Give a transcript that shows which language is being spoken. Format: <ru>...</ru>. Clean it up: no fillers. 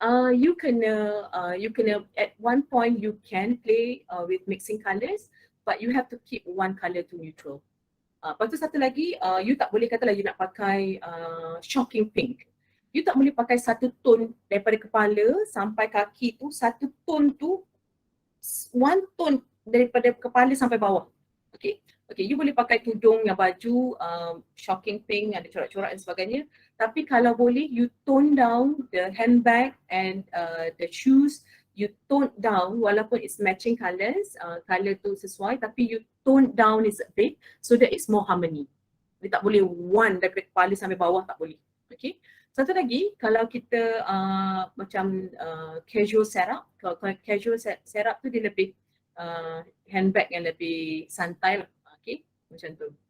<en>You kena at one point you can play with mixing colours, but you have to keep one colour to neutral.</en> <ms>Lepas tu satu lagi, you tak boleh katalah you nak pakai shocking pink. You tak boleh pakai satu tone daripada kepala sampai kaki tu, satu tone tu, one tone daripada kepala sampai bawah. Okay. Okay, you boleh pakai tudung yang baju shocking pink, ada corak-corak dan sebagainya. Tapi kalau boleh,</ms> <en>you tone down the handbag and the shoes. You tone down walaupun it's matching colours,</en> <ms>colour tu sesuai, tapi</ms> <en>you tone down is a bit so that it's more harmony.</en> <ms>Dia tak boleh one daripada kepala sampai bawah, tak boleh. Okay. Satu lagi, kalau kita macam casual setup, kalau casual setup tu dia lebih handbag yang lebih santai lah. Okay, macam tu.</ms>